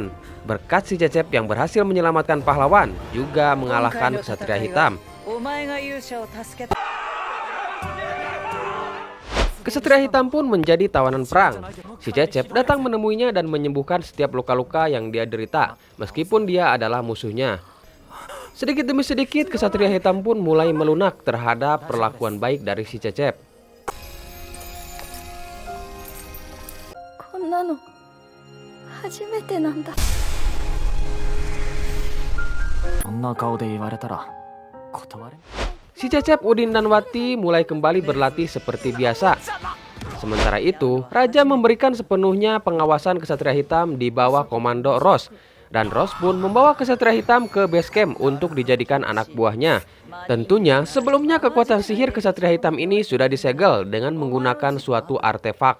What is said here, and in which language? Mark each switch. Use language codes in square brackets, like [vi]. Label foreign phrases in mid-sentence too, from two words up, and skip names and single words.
[id] Berkat si Cecep yang berhasil menyelamatkan pahlawan, juga mengalahkan Kesatria Hitam. Kesatria hitam pun menjadi tawanan perang. Si Cecep datang menemuinya dan menyembuhkan setiap luka-luka yang dia derita, meskipun dia adalah musuhnya. Sedikit demi sedikit, kesatria hitam pun mulai melunak terhadap perlakuan baik dari si Cecep. [ja] こんなの初めてなんだ。そんな顔で言われたら断れん。 [id] Si Cecep, Udin, dan Wati mulai kembali berlatih seperti biasa. Sementara itu, Raja memberikan sepenuhnya pengawasan kesatria hitam di bawah komando Ros. Dan Ros pun membawa kesatria hitam ke [en] base camp [id] untuk dijadikan anak buahnya. Tentunya, sebelumnya kekuatan sihir kesatria hitam ini sudah disegel dengan menggunakan suatu artefak.